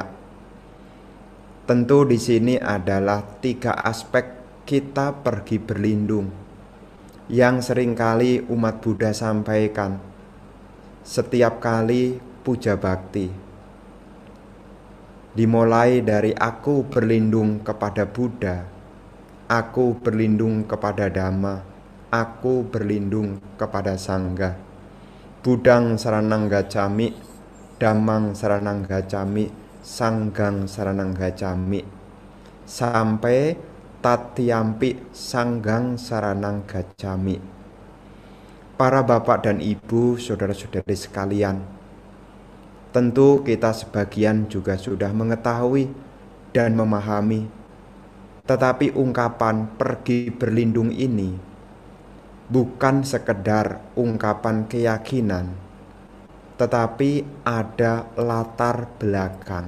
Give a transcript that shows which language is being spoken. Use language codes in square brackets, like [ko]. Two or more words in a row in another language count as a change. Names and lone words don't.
[id] Tentu di sini adalah 3 aspek kita pergi berlindung yang seringkali umat Buddha sampaikan setiap kali puja bakti. Dimulai dari aku berlindung kepada Buddha, aku berlindung kepada Dhamma, aku berlindung kepada Sangha. [pi] Buddhang saranang gacami, Dhammang saranang gacami, Sanghang saranang gacami, sampai Tatyampi Sanghang saranang gacami. [id] Para bapak dan ibu, saudara-saudari sekalian, tentu kita sebagian juga sudah mengetahui dan memahami, tetapi ungkapan pergi berlindung ini bukan sekedar ungkapan keyakinan, tetapi ada latar belakang.